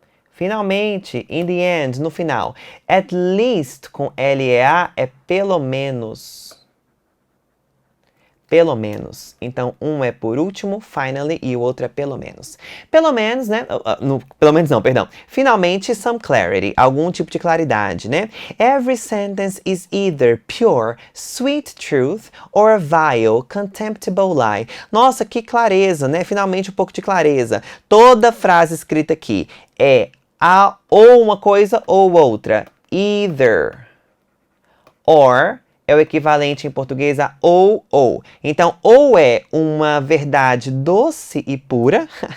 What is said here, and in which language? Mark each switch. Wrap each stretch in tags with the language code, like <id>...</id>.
<pt>Finalmente,</pt> <en>in the end,</en> <pt>no final. At least, com L-E-A, é pelo menos. Pelo menos. Então, um é por último, finally, e o outro é pelo menos. Pelo menos, né? Pelo menos não, perdão. Finalmente,</pt> <en>some clarity.</en> <pt>Algum tipo de claridade, né?</pt> <en>Every sentence is either pure, sweet truth, or a vile, contemptible lie.</en> <pt>Nossa, que clareza, né? Finalmente, um pouco de clareza. Toda frase escrita aqui é ou uma coisa ou outra. Either. Or é o equivalente em português a ou. Então, ou é uma verdade doce e pura.</pt>